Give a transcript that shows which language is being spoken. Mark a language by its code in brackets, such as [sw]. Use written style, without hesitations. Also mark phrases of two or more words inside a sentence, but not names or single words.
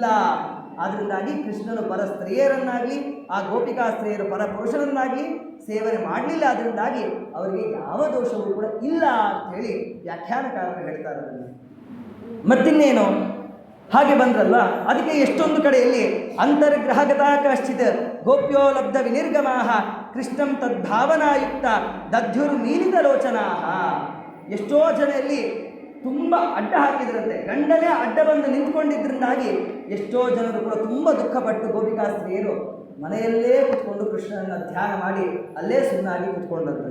[kn] ಆದ್ದರಿಂದಾಗಿ ಕೃಷ್ಣನು ಪರ ಸ್ತ್ರೀಯರನ್ನಾಗಲಿ ಆ ಗೋಪಿಕಾ ಸ್ತ್ರೀಯರು ಪರ ಪುರುಷರನ್ನಾಗಲಿ ಸೇವನೆ ಮಾಡಲಿಲ್ಲ. ಅದರಿಂದಾಗಿ ಅವರಿಗೆ ಯಾವ ದೋಷವೂ ಕೂಡ ಇಲ್ಲ ಅಂಥೇಳಿ ವ್ಯಾಖ್ಯಾನಕಾರರು ಹೇಳ್ತಾರೆ. ಮತ್ತಿನ್ನೇನು ಹಾಗೆ ಬಂದ್ರಲ್ಲ, ಅದಕ್ಕೆ ಎಷ್ಟೊಂದು ಕಡೆಯಲ್ಲಿ [sa] ಅಂತರ್ಗ್ರಹಗತ ಕಶ್ಚಿತ್ ಗೋಪ್ಯೋ ಲಬ್ಧ ವಿನಿರ್ಗಮಾಹ ಕೃಷ್ಣಂ ತದ್ಭಾವನಾಯುಕ್ತ ದಧ್ಯುರ್ಮೀಲಿತ ಲೋಚನಾಹ. [kn] ಎಷ್ಟೋ ಜನರಲ್ಲಿ ತುಂಬ ಅಡ್ಡ ಹಾಕಿದ್ರಂತೆ, ಗಂಡನೇ ಅಡ್ಡ ಬಂದು ನಿಂತ್ಕೊಂಡಿದ್ದರಿಂದಾಗಿ ಎಷ್ಟೋ ಜನರು ಕೂಡ ತುಂಬ ದುಃಖಪಟ್ಟು ಗೋಪಿಕಾ ಸ್ತ್ರೀಯರು ಮನೆಯಲ್ಲೇ ಕುತ್ಕೊಂಡು ಕೃಷ್ಣನನ್ನು ಧ್ಯಾನ ಮಾಡಿ ಅಲ್ಲೇ ಸುಮ್ಮನಾಗಿ ಕುತ್ಕೊಂಡಂತೆ.